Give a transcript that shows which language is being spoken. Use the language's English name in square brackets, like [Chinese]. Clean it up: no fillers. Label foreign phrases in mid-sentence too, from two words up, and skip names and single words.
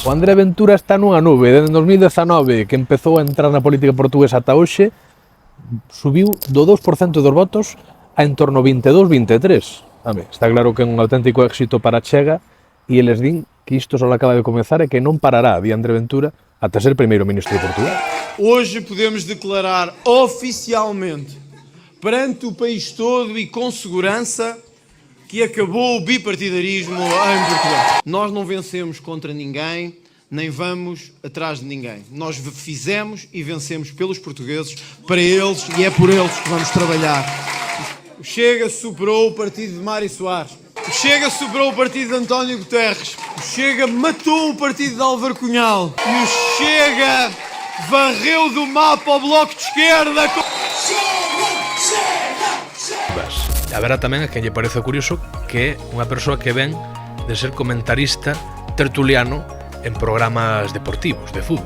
[Galician] O André Ventura está nunha nube. Desde 2019, que empezou a entrar na política portuguesa ata hoxe, subiu do 2% dos votos a en torno 22-23. Está claro que é un auténtico éxito para Chega, e eles din que isto só acaba de comezar e que non parará de André Ventura ata ser primeiro ministro de Portugal. [Portuguese] Hoje podemos declarar oficialmente perante o país todo e com segurança que acabou o bipartidarismo em Portugal. Nós não vencemos contra ninguém, nem vamos atrás de ninguém. Nós fizemos e vencemos pelos portugueses, para eles, e é por eles que vamos trabalhar. O Chega superou o partido de Mário Soares. O Chega superou o partido de António Guterres. O Chega matou o partido de Álvaro Cunhal. E o Chega varreu do mapa o Bloco de Esquerda. [Galician] Haberá tamén a quen lle parece curioso que é unha persoa que ven de ser comentarista tertuliano en programas deportivos, de fútbol.